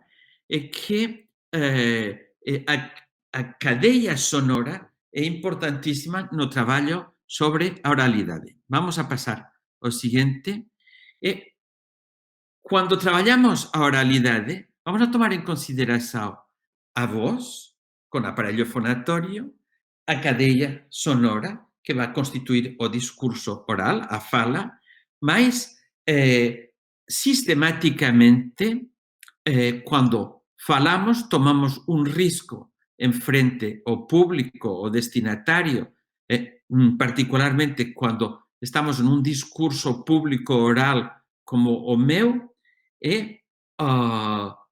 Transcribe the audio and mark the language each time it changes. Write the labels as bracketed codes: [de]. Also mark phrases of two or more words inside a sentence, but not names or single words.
[gl] É que a cadeia sonora é importantíssima no trabalho sobre a oralidade. Vamos a passar ao seguinte. Quando trabalhamos a oralidade, vamos a tomar en consideración a voz, con aparello fonatorio, a cadeia sonora, que va a constituir o discurso oral, a fala, mas sistemáticamente, quando falamos, tomamos un risco en frente ao público, o destinatario, particularmente quando estamos en un discurso público oral como o meu, e a